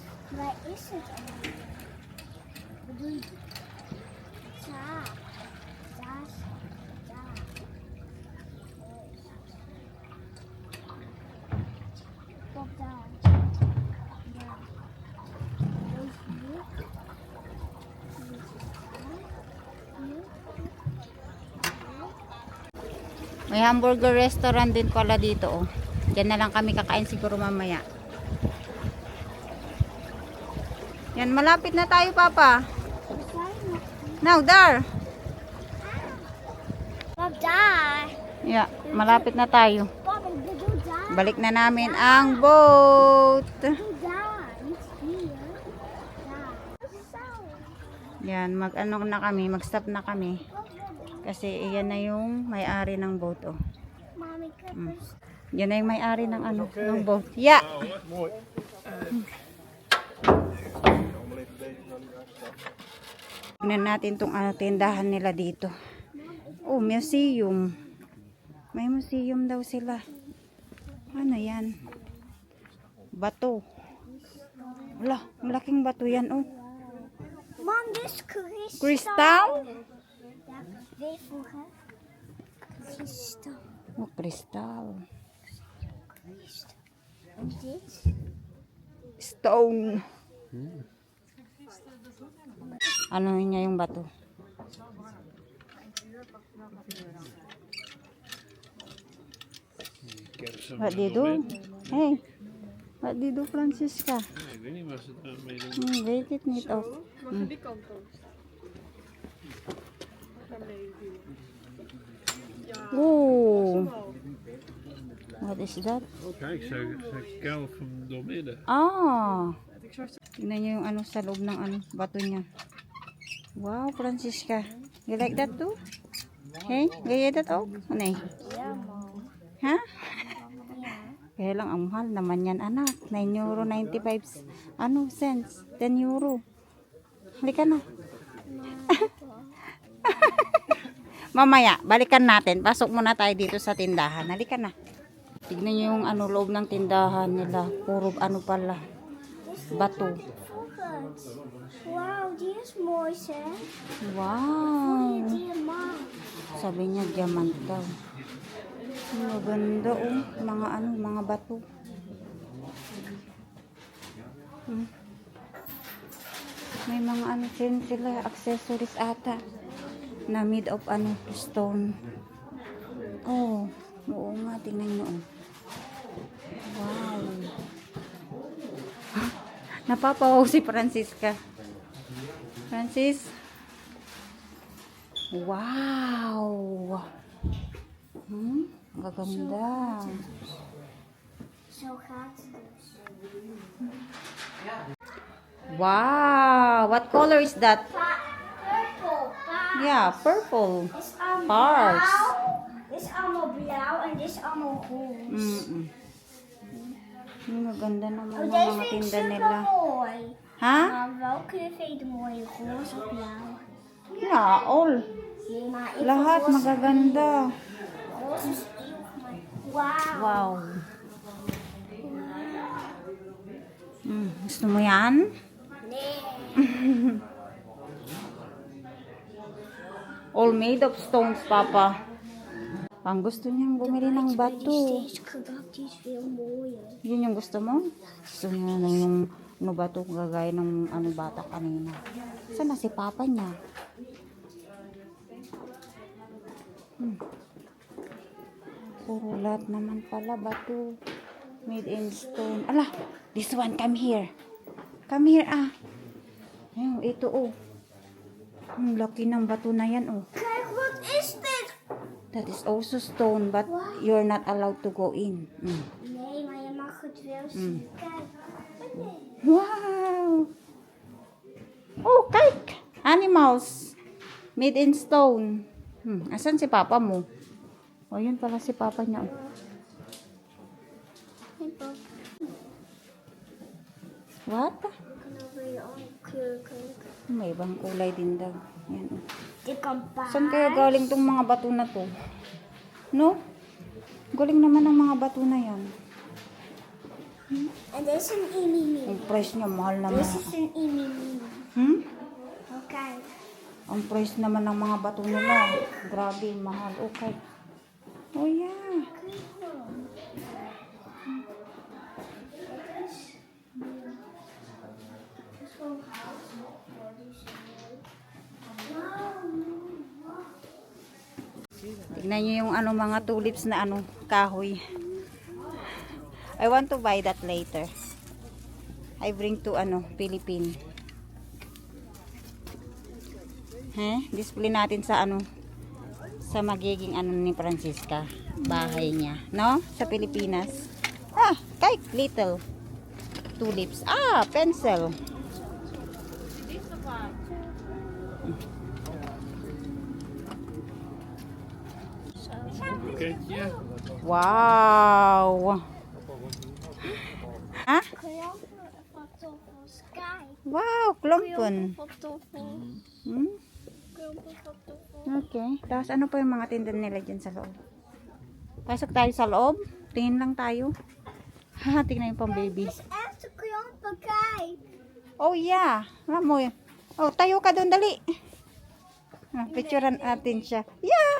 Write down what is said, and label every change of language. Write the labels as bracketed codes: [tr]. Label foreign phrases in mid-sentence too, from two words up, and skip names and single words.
[nl] Waar is het allemaal? Bedoel je? Daar. Daar. Daar. Tot daar. Daar. Hier. [tl] May hamburger restaurant din pala dito, oh. Diyan na lang kami kakain siguro mamaya. Yan, malapit na tayo, Papa. [en] Now, there. [nl] Pap, daar. [en] Yeah, [tl] malapit na tayo. [nl] Pap, ik bedoel daar. [tl] Balik na namin ang boat. [nl] Daar. Niet hier. Daar. Zo. [tl] Yan, mag-ano na kami, mag-stop na kami. Kasi iyan na yung may-ari ng boat, oh. [nl] Mami, ik heb een [tl] Yan na yung may-ari ng ano, ng boat. [en] Yeah. [nl] Mooi. [tl] Tignan natin tong tindahan nila dito. Oh, museum. May museum daw sila. Ano yan? Bato. Wala, malaking bato yan, oh. [nl] Mam, dit is kristal. Kristal? Ja, weet vroeger. Kristal. Oh, kristal. En dit? [en] Stone. [tl] Ano niya yung bato? [en] What do you do? Hey, what do you do, Francisca? [nl] Ik weet niet wat ze daarmee doen. Weet het niet of. Oh, [en] what is that? [nl] Oh, kijk, ze kuil van doormidden. [tl] Ah, tingnan niyo yung ano sa loob ng ano, bato niya. [en] Wow, Francisca. You like that too? [tl] Hey, gaya that oh? Ano eh? [nl] Ja, mam. Ha? Ja. [tl] Kaya lang, ang mahal naman yan, anak. 9 euro 95 ano, cents. 10 euro. Halika na. Mamaya, balikan natin. Pasok muna tayo dito sa tindahan. Halika na. Tignan nyo yung ano, loob ng tindahan nila. Puro ano pala. Bato. [nl] Volgens. Wauw, die is mooi, zeg. Wow. Diamant. [tl] Sabi niya, diamant daw. Maganda oh. Mga ano, mga bato. May mga ano din sila, accessories ata. Na [en] made of [tl] ano, stone. Oh, oo nga, tingnan nyo. Oh. Wow. Napapawaw si Francisca. Francis. Wow. Gaganda. [nl] Zo gaat het dus. Wow. [en] What color is that? Purple. [nl] Paars. [en] Yeah, purple. [nl] Dit is allemaal Paars. blauw. Dit is allemaal blauw en dit is allemaal roze. [tl] Maganda naman Oh, ang [nl] deze [tl] mga [nl] vind ik [tl] tinda [nl] super [tl] nila. [nl] mooi. Ha? Maar welke vind je de mooie? Roze of blauw? [en] Yeah, all. [nl] Nee, maar ik [tl] Lahat [nl] vind roze- [tl] magaganda. [nl] Roze is heel mooi. Wauw. [tl] Wow. Gusto mo yan? [nl] Nee. [en] All made of stones, Papa. [tl] Ang gusto niyang bumili ng [nl] Die [tl] bato. [nl] steeds gedacht, die is veel mooier. [tl] Yun yung gusto mo? Gusto niya na yung ano bato gagaya ng ano bata kanina. Saan na si Papa niya? Puro lahat naman pala bato. [en] Made in stone. Ala, this one, come here. Come here, [tl] ah. Ayun, ito, oh. Ang laki ng bato na yan, oh. [nl] Kijk, wat is dit? [en] That is also stone, but you're not allowed to go in. [nl] Nee, maar je mag het wel zien. Kijk. Wow! Oh, kijk! [en] Animals. Made in stone. [tl] Asan si Papa mo? Oh, yun pala si Papa niya. [nl] Hey, pap. [en] What? [nl] Ik kan over je andere kleur kijken. [tl] May ibang kulay din daw. Yan. [nl] Dit kan paars. [tl] Saan kaya galing tong mga bato na to? No? Galing naman ang mga bato na yan. [nl] En dit is een imimi. [tl] Ang price niya, mahal naman. [nl] Dit is een imimi. Hmm? Oké. [tl] Ang price naman ng mga bato nila. Grabe, mahal. [en] Okay. Oh, yeah. [tl] Tignan nyo yung ano, mga tulips na ano, kahoy. [en] I want to buy that later. I bring to ano, Philippines. [tl] Display natin sa ano, sa magiging ano ni Francisca, bahay niya, no? Sa Pilipinas. Kay [en] little tulips. Pencil. Okay, yeah. Wow. [nl] Kun je ook een foto van Sky? Wow, Kun je ook klompen. een foto van... Hmm? Kun je ook een foto van... [en] Okay. [tl] Tapos ano pa yung mga tinda nila dyan sa loob? Pasok tayo sa loob. Tingin lang tayo. Tingnan yung pang baby. [nl] Het is echt een klompen, kijk. [en] Oh yeah. [tl] Alam mo yun. Oh, tayo ka doon, dali. Picturean natin siya. Yeah.